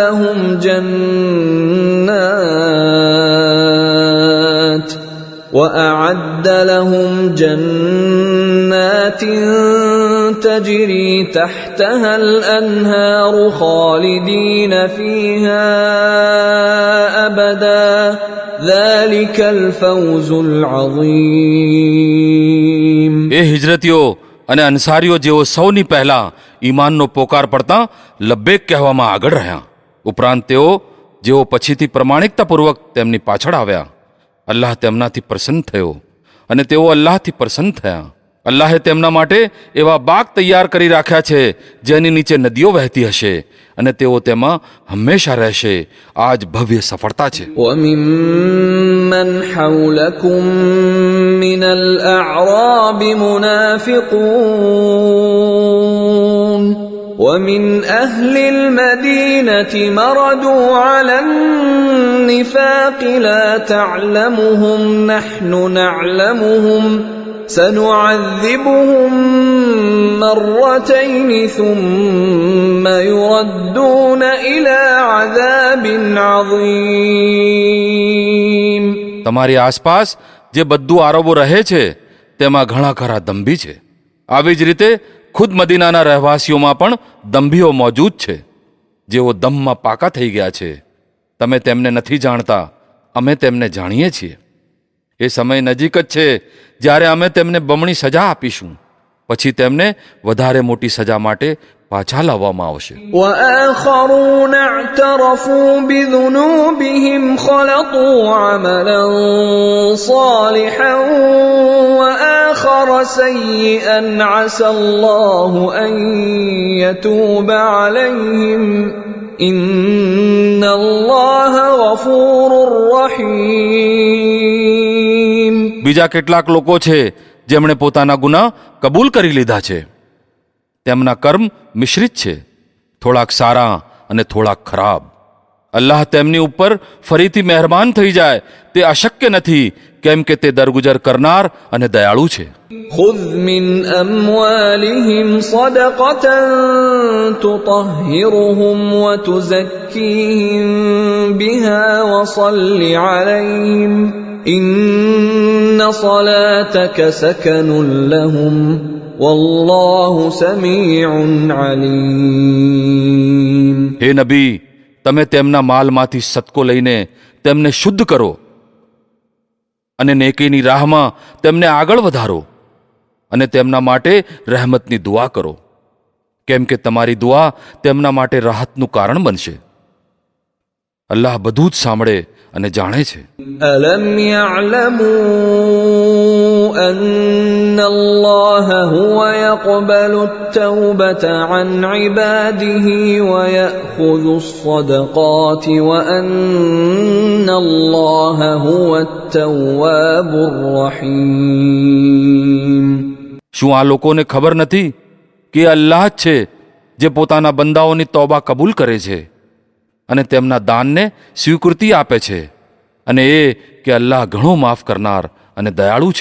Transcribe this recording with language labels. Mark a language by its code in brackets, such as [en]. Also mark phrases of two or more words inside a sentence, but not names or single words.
[ar] لهم جنات تجري تحتها الأنهار خالدين فيها أبدا ذلك الفوز العظيم. [gu] એ હિજરતીઓ અને અન્સારીઓ જેઓ સૌની પહેલા ઈમાનનો પોકાર પડતા લબ્બેક કહેવામાં આગળ રહ્યા, ઉપરાંત તેઓ જેઓ પછીથી પ્રમાણિકતાપૂર્વક તેમની પાછળ આવ્યા, અલ્લાહ તેમનાથી પ્રસન્ન થયો અને તેઓ અલ્લાહથી પ્રસન્ન થયા. અલ્લાહે તેમના માટે એવા બાગ તૈયાર કરી રાખ્યા છે જેની નીચે નદીઓ વહેતી હશે અને તેઓ તેમાં હંમેશા રહેશે. આ જ ભવ્ય સફળતા છે. [ar] وَمِمَّنْ حَوْلَكُمْ مِنَ الْأَعْرَابِ مُنَافِقُونَ وَمِنْ أَهْلِ الْمَدِينَةِ مَرَدُوا عَلَى النِّفَاقِ لَا تَعْلَمُهُمْ نَحْنُ نَعْلَمُهُمْ سَنُعَذِّبُهُم مَّرَّتَيْنِ ثُمَّ يُرَدُّونَ إِلَى عَذَابٍ عَظِيمٍ. [gu] તમારી આસપાસ જે બધું આરબો રહે છે તેમાં ઘણા ખરા દંભી છે. આવી જ રીતે ખુદ મદીનાના રહેવાસીઓમાં પણ દંભીઓ મોજૂદ છે જેઓ દમમાં પાકા થઈ ગયા છે. તમે તેમને નથી જાણતા, અમે તેમને જાણીએ છીએ. એ સમય નજીક જ છે જ્યારે અમે તેમને બમણી સજા આપીશું, પછી તેમને વધારે મોટી સજા માટે પાછા લાવવામાં આવશે. [ar] وآخرون اعترفوا بذنوبهم خلطوا عملا صالحا وآخر سيئا عسى الله أن يتوب عليهم إن الله غفور رحيم. [gu] બીજા કેટલાક લોકો છે જેમણે પોતાના ગુનાહ કબૂલ કરી લીધા છે. તેમના કર્મ મિશ્રિત છે, થોડાક સારા અને થોડાક ખરાબ. અલ્લાહ તેમની ઉપર ફરીથી મહેરબાન થઈ જાય તે અશક્ય નથી, કેમ કે તે દરગુજર કરનાર અને દયાળુ છે. [ar] خذ من أموالهم صدقة تطهرهم وتزكيهم بها وصل عليهم إن صلاتك سكن لهم والله سميع عليم. [gu] હે નબી, તમે તેમના માલમાંથી સદકો લઈને તેમને શુદ્ધ કરો અને નેકીની રાહમાં તેમને આગળ વધારો અને તેમના માટે રહેમતની દુઆ કરો, કેમ કે તમારી દુઆ તેમના માટે રાહતનું કારણ બનશે. અલ્લાહ બધું જ સાંભળે અને જાણે છે. [ar] ألم يعلموا أن الله هو يقبل التوبة عن عباده ويأخذ الصدقات وأن الله هو التواب الرحيم. [gu] શું આ લોકોને ખબર નથી કે અલ્લાહ જ છે જે પોતાના બંદાઓની તૌબા કબૂલ કરે છે અને તેમના દાનને સ્વીકૃતિ આપે છે, અને એ કે અલ્લાહ ઘણો માફ કરનાર અને દયાળુ છે.